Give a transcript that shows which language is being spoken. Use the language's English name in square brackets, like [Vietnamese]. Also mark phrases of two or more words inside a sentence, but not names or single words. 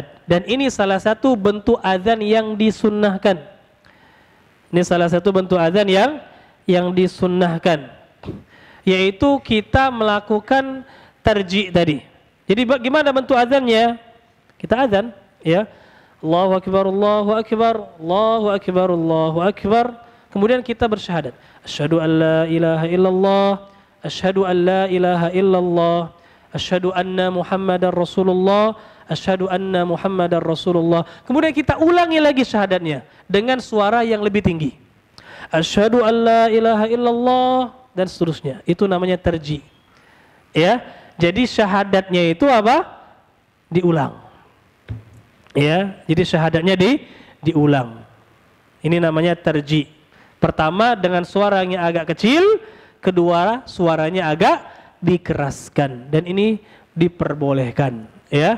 [Indonesian] Dan ini salah satu bentuk azan yang disunnahkan. Ini salah satu bentuk azan yang disunnahkan, yaitu kita melakukan tarji tadi. Jadi bagaimana bentuk azannya? Kita azan, ya. [Arabic] الله أكبر، الله أكبر، الله أكبر، الله أكبر. [Indonesian] Kemudian kita bersyahadat. [Arabic] أشهد أن لا إله إلا الله، أشهد أن لا إله إلا الله، أشهد أن محمدا رسول الله، أشهد أن محمدا رسول الله. [Indonesian] Kemudian kita ulangi lagi syahadatnya dengan suara yang lebih tinggi. [Arabic] أشهد أن لا إله إلا الله [Indonesian] dan seterusnya. Itu namanya tarji. Ya. Jadi syahadatnya itu apa? Diulang. Ya, jadi syahadatnya diulang. Ini namanya tarji. Pertama dengan suara yang agak kecil, kedua suaranya agak dikeraskan dan ini diperbolehkan, ya.